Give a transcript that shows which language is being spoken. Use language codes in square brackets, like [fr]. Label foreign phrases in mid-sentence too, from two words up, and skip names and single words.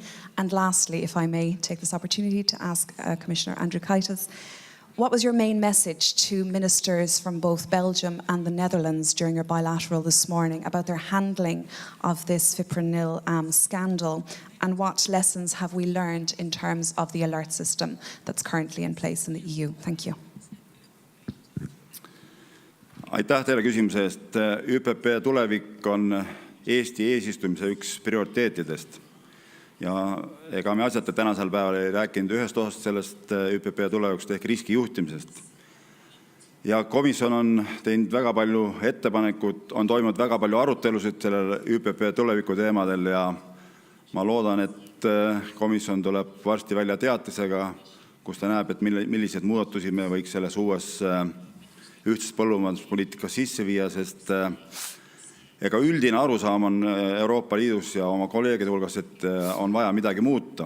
[en] And lastly, if I may take this opportunity to ask Commissioner Andriukaitis, what was your main message to ministers from both Belgium and the Netherlands during your bilateral this morning about their handling of this fipronil scandal? And what lessons have we learned in terms of the alert system that's currently in place in the EU? Thank you. [et] Aitäh teile küsimuse eest. ÜPP tulevik on Eesti eesistumise üks prioriteetidest. Ja ega me asjata tänasel päeval ei rääkinud ühest osast sellest ÜPP tulevikust ehk riskijuhtimisest. Ja komisjon on teinud väga palju ettepanekut, on toimunud väga palju arutelusid sellel ÜPP tuleviku teemadel ja ma loodan, et komisjon tuleb varsti välja teatisega, kus ta näeb, et milliseid muudatusi me võiks selles uues ühtses põllumajanduspoliitikas sisse viia, sest ega üldine arusaam on Euroopa Liidus ja oma kolleegide hulgas, et on vaja midagi muuta.